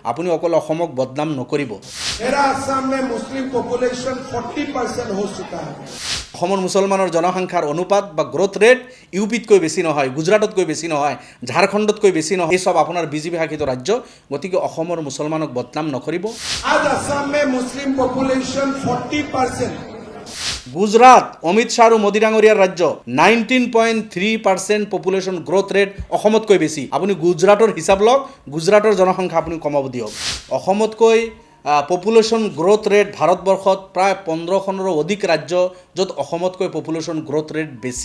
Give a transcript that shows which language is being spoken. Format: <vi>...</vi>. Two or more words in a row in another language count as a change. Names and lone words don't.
<as>আপুনি অকল অসমক বদনাম নকৰিব।</as> <hi>मेरा असम में</hi> <en>Muslim population</en> <hi>40% हो चुका है।</hi> <as>অসমৰ মুছলমানৰ জনসংখ্যাৰ অনুপাত বা</as> <en>growth rate</en> <as>ইউপিতকৈ বেছি নহয়, গুজৰাটতকৈ বেছি নহয়, ঝাৰখণ্ডতকৈ বেছি নহয়। এই সব আপোনাৰ বিজেপি শাসিত ৰাজ্য, গতিকে অসমৰ মুছলমানক বদনাম নকৰিব।</as> <hi>आज असम में</hi> <en>Muslim population</en> <hi>40%।</hi> <as>গুজরাট অমিত শাহ আৰু মোদী ডাঙৰীয়াৰ ৰাজ্য 19.3%</as> <en>population growth rate</en> <as>অসমতকৈ বেছি। আপুনি গুজৰাটৰ হিচাপ লওক, গুজৰাটৰ জনসংখ্যা আপুনি কমাব দিয়ক। অসমতকৈ</as> <en>population growth rate</en> <as>ভাৰতবৰ্ষত প্ৰায় 15খনৰো অধিক ৰাজ্য, য'ত অসমতকৈ</as> <en>population growth rate</en> <as>বেছি।</as>